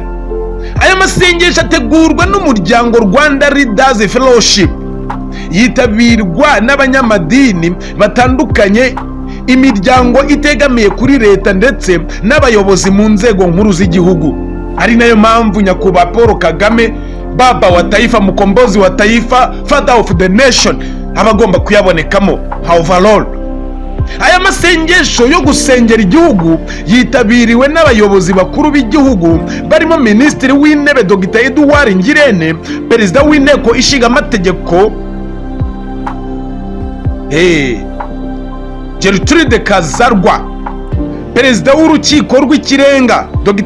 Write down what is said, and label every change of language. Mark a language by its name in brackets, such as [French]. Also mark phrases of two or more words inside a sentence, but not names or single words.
[Kinyarwanda] Aya masengesho ategurwa n'umuryango Rwanda Leaders Fellowship, yitabirwa n'abanyamadini batandukanye, imiryango itegamiye kuri leta ndetse n'abayobozi mu nzego nkuru z'igihugu. Ari nayo mpamvu nyakubahwa Paul Kagame, [Swahili] baba wa taifa, mukombozi wa taifa, [English] father of the nation, [Kinyarwanda] abagomba kuyabonekamo overall. Aya masengesho yo gusengera igihugu yitabiriwe n'abayobozi bakuru b'igihugu barimo Minisitiri w'Intebe Dr. Edouard Ngirente, Perezida w'Inteko Ishinga Amategeko Gertrude Kazarwa, Perezida w'Urukiko rw'Ikirenga Dr.